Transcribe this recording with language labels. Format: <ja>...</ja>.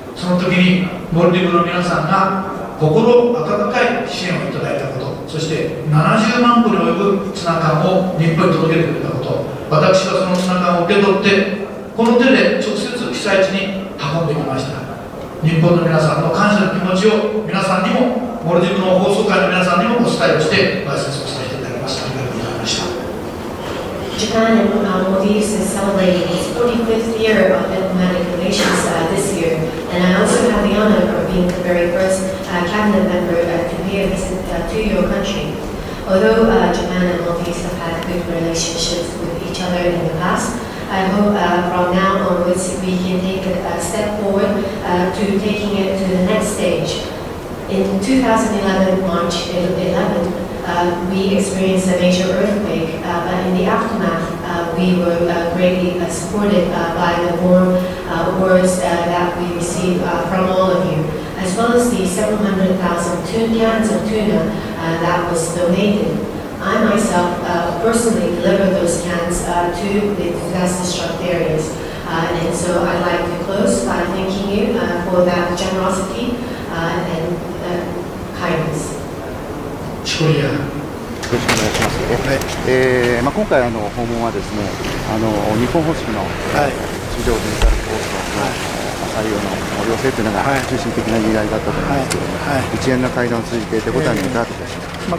<ja>その時にモルディブの皆さんが心温かい支援をいただいたこと、そして70万個に及ぶツナ缶を日本に届けてくれたこと、私はそのツナ缶を受け取ってこの手で直接被災地に運んできました。日本の皆さんの感謝の気持ちを皆さんにも、モルディブの放送会の皆さんにもお伝えをしてご挨拶をさせていただきます。ありがとうございました。</ja> <en>Japan and Maldives is celebrating its 45th year of diplomatic relations this year, and I also have the honor of being the very first cabinet member to pay a visit to your country. Although Japan and Maldives have had good relationships with each other in the past, I hope from now onwards we can take a step forward to taking it to the next stage. In 2011, March 11, we experienced a major earthquake, but in the aftermath, we were greatly supported by the warm words that we received from all of you, as well as the several 100,000 cans of tuna that was donated. I myself personally delivered those cans to the disaster-struck areas. And so I'd like to close by thanking you for that generosity and kindness.</en> <ja>よろしくお願いします。今回訪問はですね、日本方式の地上デジタル放送の採用の要請というのが中心的な議題だったと思いますけれども、一連の会談を通じて手応えのいかがでしょうか。</ja>